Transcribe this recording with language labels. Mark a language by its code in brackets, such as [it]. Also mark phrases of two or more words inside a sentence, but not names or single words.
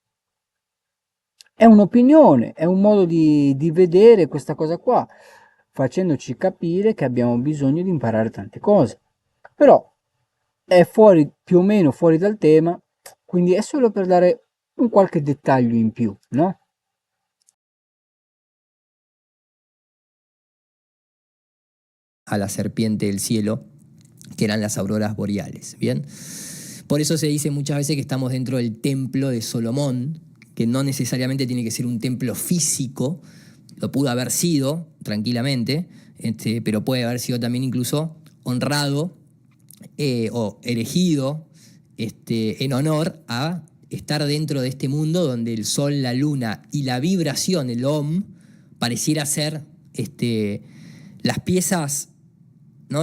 [it] È un'opinione, è un modo di vedere questa cosa qua, facendoci capire che abbiamo bisogno di imparare tante cose. Però è fuori, più o meno fuori dal tema, quindi è solo per dare un qualche dettaglio in più, no? [es] A la serpiente del cielo, que eran las auroras boreales, ¿bien? Por eso se dice muchas veces que estamos dentro del templo de Solomón, que no necesariamente tiene que ser un templo físico, lo pudo haber sido tranquilamente, pero puede haber sido también incluso honrado o erigido en honor a estar dentro de este mundo donde el sol, la luna y la vibración, el Om, pareciera ser las piezas, ¿no?